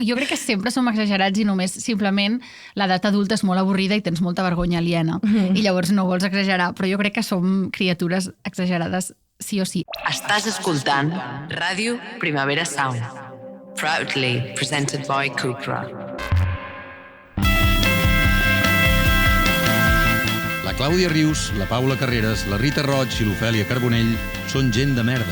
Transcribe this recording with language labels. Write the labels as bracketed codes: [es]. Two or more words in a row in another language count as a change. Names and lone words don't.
[ca] Jo crec que sempre som exagerats i només simplement l'edat adulta és molt avorrida i tens molta vergonya aliena. I llavors no vols exagerar, però jo crec que som criatures exagerades sí o sí. Estàs escoltant Ràdio Primavera Sound. [en] Proudly presented by Cupra. [ca] La Clàudia Rius, la Paula Carreras, la Rita Roig i l'Ofèlia Carbonell són gent de merda.